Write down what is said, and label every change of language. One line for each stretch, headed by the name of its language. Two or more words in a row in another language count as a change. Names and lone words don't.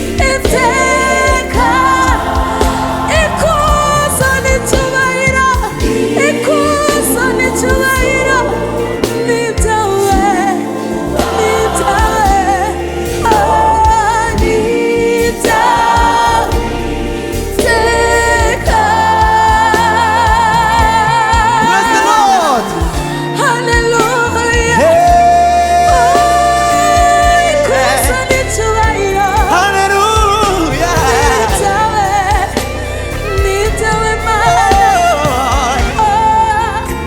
Kinyarwanda: Iteka, ikuzo n'icyubahiro, ikuzo n'icyubahiro ni ibyawe, ni ibyawe, oh, ni ibyawe. Iteka.
English: Praise the Lord. Hallelujah. Hey.
Kinyarwanda: Oh, ikuzo n'icyubahiro. Hallelujah. Ni ibyawe. Ni ibyawe, Mana. Oh. Oh.